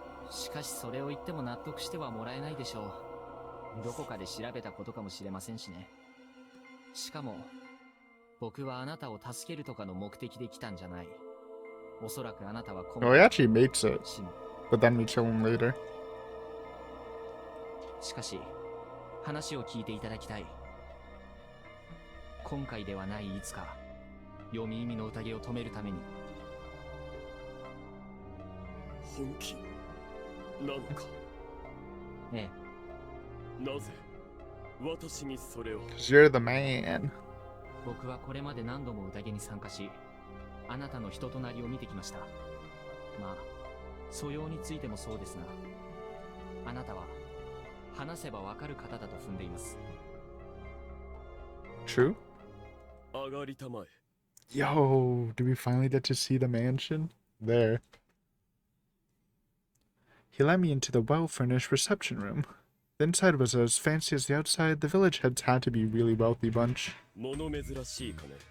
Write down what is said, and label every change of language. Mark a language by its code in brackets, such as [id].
[ja] しかしそれを言っても納得してはもらえないでしょう。どこかで調べたことかもしれませんしね。しかも僕はあなたを助けるとかの目的で来たんじゃない。おそらくあなたは [en] No, he actually makes it, but then we kill him later. [ja] しかし話を聞いていただきたい。今回ではないいつか読み意味の宴を止めるために。本気なのか？ええ。なぜ私にそれを？ [en] 'Cause you're the man. [ja] 僕はこれまで何度も宴に参加し、あなたの人となりを見てきました。まあ素養についてもそうですが、あなたは話せばわかる方だと踏んでいます。 [en] True? [ja] 上がりたまえ。 [en] Yo, do we finally get to see the mansion? There. He let me into the well-furnished reception room. The inside was as fancy as the outside. The village heads had to be a really wealthy bunch. [ja] 物珍しいかね。